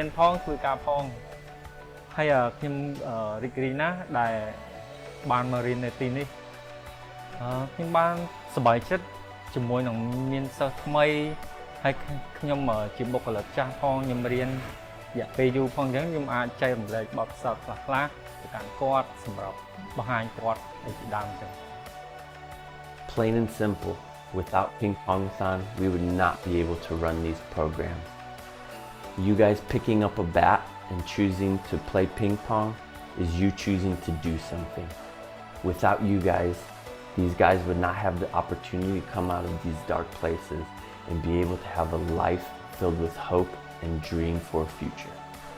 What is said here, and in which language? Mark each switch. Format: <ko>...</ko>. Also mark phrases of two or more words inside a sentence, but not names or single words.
<km>ផងធ្វើការផងហើយខ្ញុំរីករាយណាស់ដែលបានមករៀននៅទីនេះខ្ញុំបានសប្បាយចិត្តជាមួយនឹងមានសិស្សថ្មីហើយខ្ញុំជាបុគ្គលិកចាស់ផងខ្ញុំរៀនរយៈពេលយូរផងអញ្ចឹងខ្ញុំអាចចែករំលែកបទពិសោធន៍ខ្លះៗទៅកាន់គាត់សម្រាប់បង្ហាញគាត់ឲ្យពីដើមអញ្ចឹង</km> <en>Plain and simple, without Ping Pongathon, we would not be able to run these programs. You guys picking up a bat and choosing to play ping pong is you choosing to do something. Without you guys, these guys would not have the opportunity to come out of these dark places and be able to have a life filled with hope and dream for a future.</en>